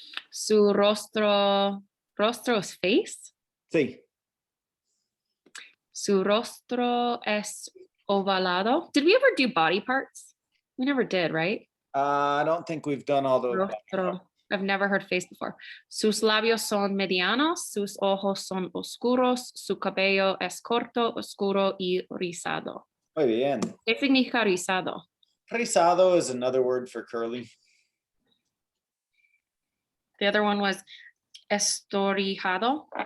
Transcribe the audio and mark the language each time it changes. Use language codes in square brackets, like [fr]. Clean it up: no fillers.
[es] Su rostro es face. Sí. Su rostro es ovalado. [en] Did we ever do body parts? We never did, right? I don't think we've done all those. [es] Rostro. [en] I've never heard face before. [es] Sus labios son medianos, sus ojos son oscuros, su cabello es corto, oscuro y rizado. Muy bien. ¿Qué significa rizado? [en] Rizado is another word for curly. The other one was estorijado.